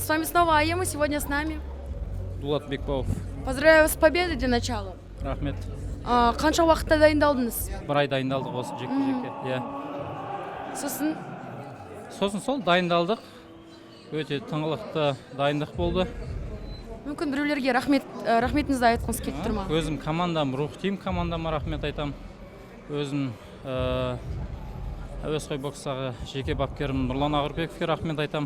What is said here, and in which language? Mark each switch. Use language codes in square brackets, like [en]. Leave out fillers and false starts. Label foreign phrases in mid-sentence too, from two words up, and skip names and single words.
[ru] С вами снова Ая, мы сегодня с нами. Дулат Бекбаев. Поздравляю с победой для начала. Рахмет. [kk] Қанша уақытта дайындалдыңыз? Бір ай дайындалдық осы жекпе-жекке. Иә. Сосын Сол дайындалдық. Өте тыңғылықты дайындық болды. мүмкін біреулерге рахметіңізді айтқыңыз келіп тұр ма? Өзім командам, рух тим командама рахмет айтам. Өзім әуесқой бокстағы жеке бапкерім Нұрлан Ағырбековке рахмет айтам.